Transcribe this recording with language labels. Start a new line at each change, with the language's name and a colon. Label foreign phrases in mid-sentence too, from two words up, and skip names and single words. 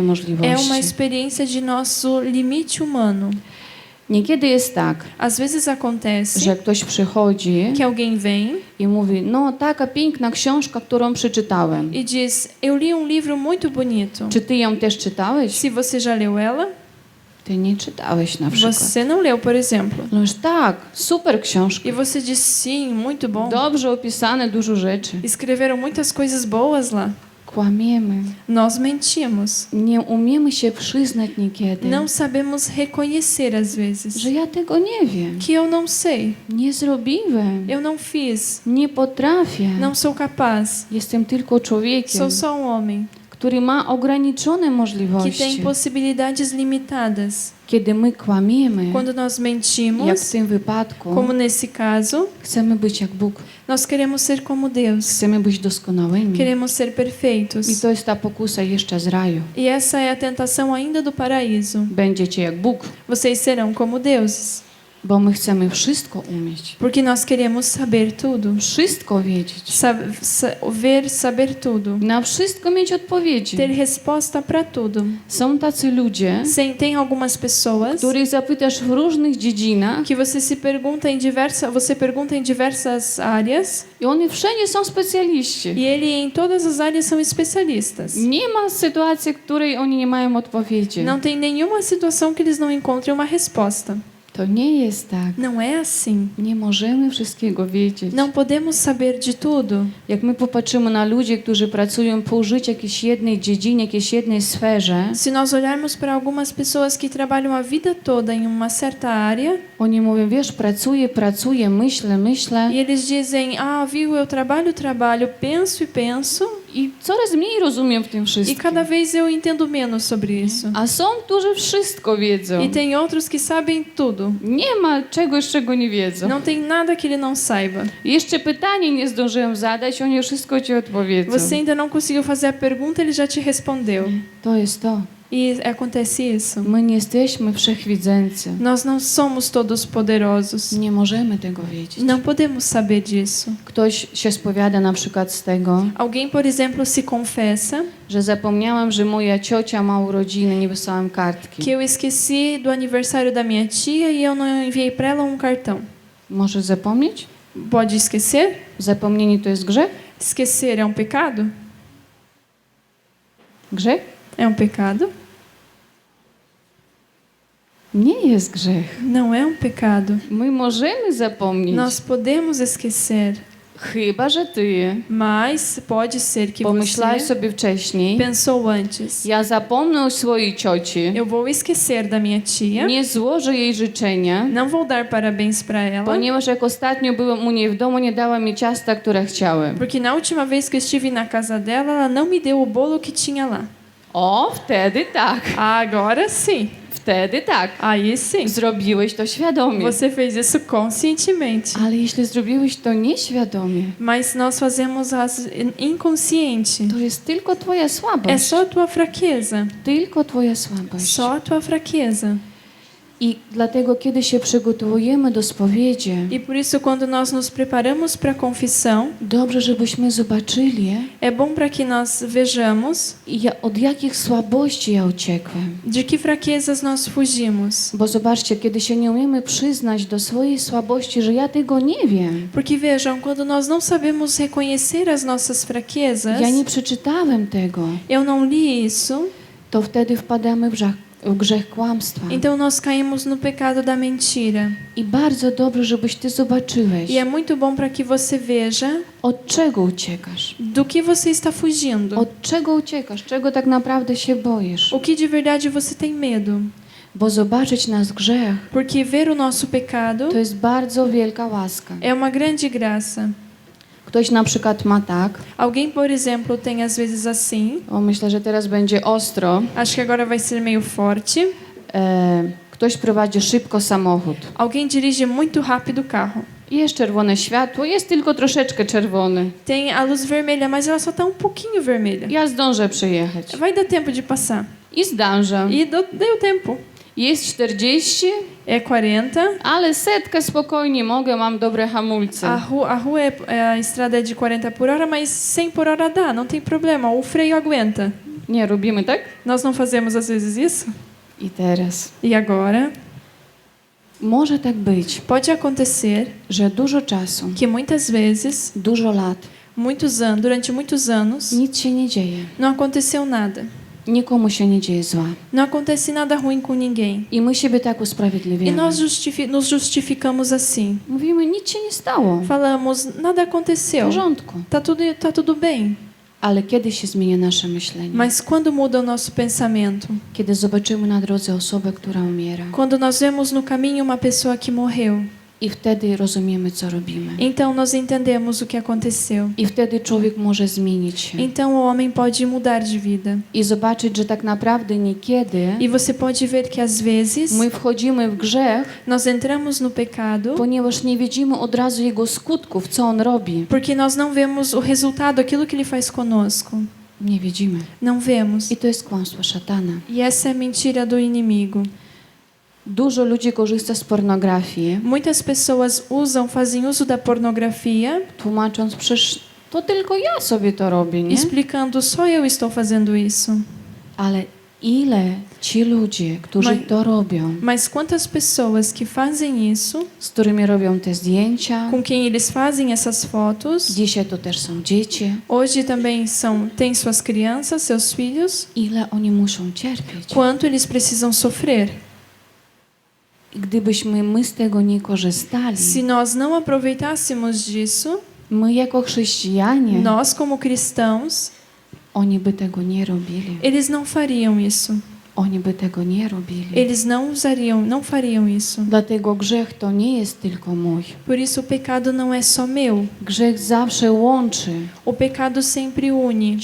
Portuguese: É uma
Polish: możliwości.
Portuguese: experiência de nosso limite humano.
Polish: Niekiedy jest tak,
Portuguese: Às vezes acontece
Polish: że ktoś przychodzi
Portuguese: que alguém vem
Polish: i mówi, no taka piękna książka, którą przeczytałem.
Portuguese: e diz: eu li livro muito bonito.
Polish: Czy ty ją też czytałeś?
Portuguese: Se você já leu ela,
Polish: Ty nie czytałeś na przykład.
Portuguese: você não leu, por exemplo.
Polish: No już tak, super książka.
Portuguese: E você diz: sim, muito bom.
Polish: Dobrze opisane dużo rzeczy.
Portuguese: Escreveram muitas coisas boas lá.
Polish: Kłamiemy.
Portuguese: Nós mentimos.
Polish: Nie umiemy się przyznać niekiedy,
Portuguese: Não sabemos reconhecer às vezes
Polish: że ja tego nie wiem.
Portuguese: que eu não sei,
Polish: Nie zrobiłem.
Portuguese: eu não fiz,
Polish: Nie potrafię.
Portuguese: não sou capaz.
Polish: Jestem tylko człowiekiem,
Portuguese: Sou só homem
Polish: który ma ograniczone
Portuguese: que tem
Polish: możliwości.
Portuguese: possibilidades limitadas.
Polish: Kiedy my kłamiemy,
Portuguese: Quando nós
Polish: jak w
Portuguese: mentimos,
Polish: tym wypadku,
Portuguese: como nesse caso,
Polish: chcemy być jak Bóg.
Portuguese: nós queremos ser como Deus.
Polish: Chcemy być doskonałymi.
Portuguese: Queremos ser
Polish: I
Portuguese: perfeitos.
Polish: to jest ta pokusa jeszcze z raju.
Portuguese: E essa é a tentação ainda do paraíso.
Polish: Będziecie jak Bóg.
Portuguese: Vocês serão como deuses.
Polish: Bo my chcemy wszystko umieć.
Portuguese: Porque nós queremos saber tudo.
Polish: Wszystko wiedzieć.
Portuguese: Saber tudo.
Polish: Na wszystko mieć odpowiedzi.
Portuguese: Ter resposta para tudo.
Polish: Są tacy ludzie,
Portuguese: Tem algumas pessoas
Polish: których zapytasz w różnych dziedzinach
Portuguese: que você pergunta em diversas áreas
Polish: i oni wszędzie są specjaliści.
Portuguese: e ele em todas as áreas são especialistas.
Polish: Nie ma sytuacji, w której oni nie mają odpowiedzi.
Portuguese: Não tem nenhuma situação que eles não encontrem uma resposta.
Polish: To nie jest tak.
Portuguese: Não é assim.
Polish: Nie możemy wszystkiego wiedzieć.
Portuguese: Não podemos saber de tudo.
Polish: Jak my popatrzymy na ludzi, którzy pracują pół życia w jakiejś jednej dziedzinie, jakiejś jednej sferze,
Portuguese: Se nós olharmos para algumas pessoas que trabalham a vida toda em uma certa área
Polish: oni mówią, wiesz, pracuję, myślę
Portuguese: e eles dizem: "Ah, viu, eu trabalho, penso e penso
Polish: i coraz mniej rozumiem w tym
Portuguese: e
Polish: wszystkim.
Portuguese: cada vez eu entendo menos sobre isso."
Polish: A są, którzy wszystko wiedzą.
Portuguese: E tem outros que sabem tudo.
Polish: Nie ma czegoś, czego nie wiedzą.
Portuguese: Não tem nada que ele não saiba.
Polish: Jeszcze pytanie nie zdążyłem zadać, oni wszystko ci odpowiedzą.
Portuguese: Você ainda não conseguiu fazer a pergunta, ele já te respondeu.
Polish: To jest to.
Portuguese: E acontece isso.
Polish: My nie jesteśmy wszechwidzący.
Portuguese: Nós não somos todos poderosos.
Polish: Nie możemy tego wiedzieć.
Portuguese: Não podemos saber disso.
Polish: Ktoś się spowiada na przykład z tego,
Portuguese: Alguém, por exemplo, se confessa
Polish: że zapomniałam, że moja ciocia ma urodziny, nie wysłałam kartki.
Portuguese: que eu esqueci do aniversário da minha tia e eu não enviei para ela cartão.
Polish: Może zapomnieć?
Portuguese: Pode esquecer?
Polish: Zapomnienie to jest grzech?
Portuguese: Esquecer é pecado?
Polish: Grzech?
Portuguese: É pecado?
Polish: Nie jest grzech.
Portuguese: Não é pecado.
Polish: My możemy zapomnieć.
Portuguese: Nós podemos esquecer,
Polish: Chyba, że ty
Portuguese: mas pode ser que
Polish: pomyślałeś
Portuguese: você
Polish: sobie wcześniej,
Portuguese: pensou antes:
Polish: ja zapomnę o swojej cioci,
Portuguese: eu vou esquecer da minha tia,
Polish: nie złożę jej życzenia,
Portuguese: não vou dar parabéns para ela,
Polish: ponieważ jak ostatnio byłem u niej w domu, nie dała mi ciasta, które chciałem.
Portuguese: porque na última vez que eu estive na casa dela, ela não me deu o bolo que tinha lá.
Polish: O, wtedy tak.
Portuguese: Agora sim.
Polish: Wtedy tak.
Portuguese: Aí sim.
Polish: Zrobiłeś to świadomie.
Portuguese: Você fez isso conscientemente.
Polish: Ale jeśli zrobiłeś to nieświadomie,
Portuguese: Mas nós fazemos inconsciente.
Polish: to jest tylko twoja
Portuguese: É
Polish: słabość.
Portuguese: só a tua fraqueza.
Polish: Tylko twoja słabość.
Portuguese: Só a tua fraqueza.
Polish: I dlatego, kiedy się przygotowujemy do spowiedzi,
Portuguese: E por isso, quando nós nos preparamos para a confissão,
Polish: dobrze, żebyśmy zobaczyli,
Portuguese: é bom para que nós vejamos
Polish: od jakich słabości ja uciekłem.
Portuguese: de que fraquezas nós fugimos.
Polish: Bo zobaczcie, kiedy się nie umiemy przyznać do swojej słabości, że ja tego nie wiem.
Portuguese: Porque vejam, quando nós não sabemos reconhecer as nossas fraquezas,
Polish: Ja nie przeczytałem tego.
Portuguese: eu não li isso,
Polish: To wtedy wpadamy w grzech kłamstwa.
Portuguese: então nós caímos no pecado da mentira.
Polish: I bardzo dobrze, żebyś ty zobaczyłeś,
Portuguese: E é muito bom para que você veja
Polish: od czego uciekasz.
Portuguese: do que você está fugindo.
Polish: Od czego uciekasz, czego tak naprawdę się boisz.
Portuguese: O que de verdade você tem medo.
Polish: Bo zobaczyć nasz grzech
Portuguese: Porque ver o nosso pecado
Polish: to jest bardzo wielka łaska.
Portuguese: é uma grande graça.
Polish: Ktoś na przykład ma tak,
Portuguese: Alguém, por exemplo, tem às vezes assim.
Polish: myślę, że teraz będzie ostro,
Portuguese: Acho que agora vai ser meio forte.
Polish: ktoś prowadzi szybko samochód.
Portuguese: Alguém dirige muito rápido o carro.
Polish: I jest czerwone światło, jest tylko troszeczkę czerwony.
Portuguese: Tem a luz vermelha, mas ela só está pouquinho vermelha.
Polish: Ja zdążę przyjechać.
Portuguese: Vai dar tempo de passar.
Polish: I zdążam.
Portuguese: E deu tempo.
Polish: Jest 40,
Portuguese: É 40.
Polish: ale setkę spokojnie mogę, mam dobre hamulce.
Portuguese: A rua a estrada é de 40 por hora, mas 100 por hora dá, não tem problema. O freio aguenta.
Polish: Nie robimy tak?
Portuguese: Nós não fazemos às vezes isso?
Polish: I teraz.
Portuguese: E agora?
Polish: Może tak być,
Portuguese: Pode acontecer
Polish: że dużo czasu,
Portuguese: que muitas vezes,
Polish: dużo lat,
Portuguese: durante muitos anos,
Polish: nic się nie dzieje.
Portuguese: não aconteceu nada.
Polish: Nikomu się nie dzieje zła.
Portuguese: Não acontece nada ruim com ninguém.
Polish: I my siebie tak
Portuguese: E
Polish: usprawiedliwiamy.
Portuguese: nós nos justificamos assim.
Polish: Mówimy, nic się nie stało.
Portuguese: Falamos, nada
Polish: W
Portuguese: aconteceu.
Polish: porządku.
Portuguese: Tá tudo bem.
Polish: Ale kiedy się zmienia nasze myślenie?
Portuguese: Mas quando muda o nosso pensamento?
Polish: Kiedy zobaczymy na drodze osobę, która umiera.
Portuguese: Quando nós vemos no caminho uma pessoa que morreu.
Polish: I wtedy rozumiemy, co robimy.
Portuguese: Então nós entendemos o que aconteceu.
Polish: I wtedy człowiek może zmienić się.
Portuguese: Então o homem pode mudar de vida.
Polish: I zobaczyć, że tak naprawdę niekiedy
Portuguese: E você pode ver que às vezes
Polish: my wchodzimy w grzech,
Portuguese: nós entramos no pecado
Polish: ponieważ nie widzimy od razu jego skutków, co on robi.
Portuguese: porque nós não vemos o resultado, aquilo que ele faz conosco.
Polish: Nie widzimy.
Portuguese: Não vemos.
Polish: I to jest kłamstwo szatana.
Portuguese: E essa é a mentira do inimigo.
Polish: Dużo ludzi korzysta z pornografii,
Portuguese: Muitas pessoas fazem uso da pornografia,
Polish: tłumacząc, przecież to tylko ja sobie to robię, nie?
Portuguese: explicando só eu estou fazendo isso.
Polish: Ale ile ci ludzie, którzy
Portuguese: Mas-
Polish: to robią,
Portuguese: Mas quantas pessoas que fazem isso,
Polish: z którymi robią te zdjęcia,
Portuguese: com quem eles fazem essas fotos,
Polish: dzisiaj to też są dzieci,
Portuguese: hoje também têm suas crianças, seus filhos,
Polish: ile oni muszą cierpieć.
Portuguese: quanto eles precisam sofrer.
Polish: I gdybyśmy my z tego nie korzystali,
Portuguese: Se nós não aproveitássemos disso,
Polish: my jako chrześcijanie,
Portuguese: nós como cristãos,
Polish: oni by tego nie robili.
Portuguese: eles não fariam isso.
Polish: Oni by tego nie robili.
Portuguese: Eles não fariam isso.
Polish: Dlatego grzech to nie jest tylko mój.
Portuguese: Por isso o pecado não é só meu.
Polish: Grzech zawsze łączy,
Portuguese: O pecado sempre une,